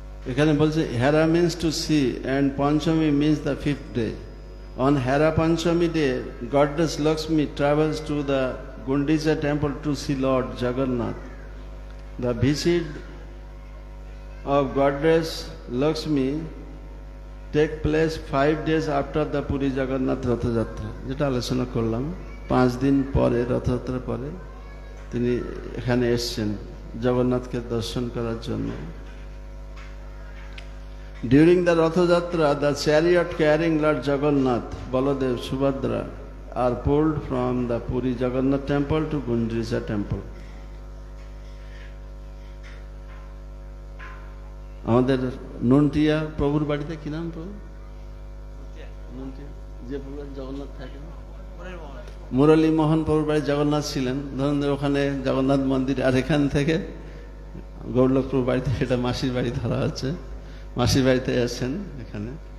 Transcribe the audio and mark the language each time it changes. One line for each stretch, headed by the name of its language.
Bangla: এখানে বলছে
English: Hera means to see and Panchami means the 5th day. On Hera Panchami day, Goddess Lakshmi travels to the Gundicha temple to see Lord Jagannath. The visit of Goddess Lakshmi take place 5 days after the Puri Jagannath Rathayatra.
Bangla: যেটা আলোচনা করলাম, 5 দিন পরে, রথযাত্রার পরে তিনি এখানে এসেছেন জগন্নাথকে দর্শন করার জন্য।
English: During the Rathayatra, the chariot carrying Lord Jagannath, Baladev, Subhadra are pulled from the Puri Jagannath temple to Gundicha temple.
Bangla: আমাদের নন্টিয়া প্রভুর বাড়িতে কি নাম প্রভু? নন্টিয়া, যে প্রভু জগন্নাথ থাকেন, মুরলী মোহন প্রভুর বাড়ি জগন্নাথ ছিলেন। ধরুন ওখানে জগন্নাথ মন্দির, আর এখান থেকে গৌরলক্ষ প্রভুর বাড়িতে, এটা মাসির বাড়ি ধরা আছে, মাসির বাড়িতে আছেন এখানে।